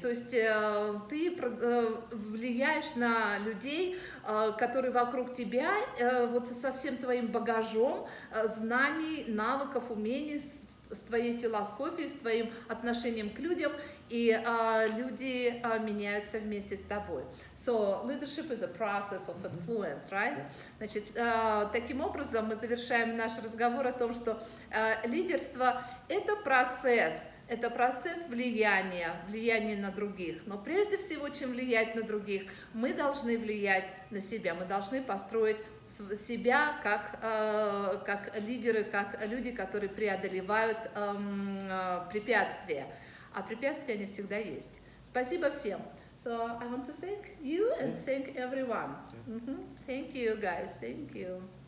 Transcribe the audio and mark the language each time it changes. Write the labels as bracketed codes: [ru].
[ru] То есть ты влияешь на людей, которые вокруг тебя, вот со всем твоим багажом знаний, навыков, умений, с твоей философией, с твоим отношением к людям, и люди меняются вместе с тобой. [en] So leadership is a process of influence, right? [ru] Значит, таким образом мы завершаем наш разговор о том, что лидерство – это процесс влияния на других. Но прежде всего, чем влиять на других, мы должны влиять на себя, мы должны построить себя как лидеры, как люди, которые преодолевают препятствия. А препятствия, они всегда есть. Спасибо всем. [en] So I want to thank you and thank everyone. Thank you, guys. Thank you.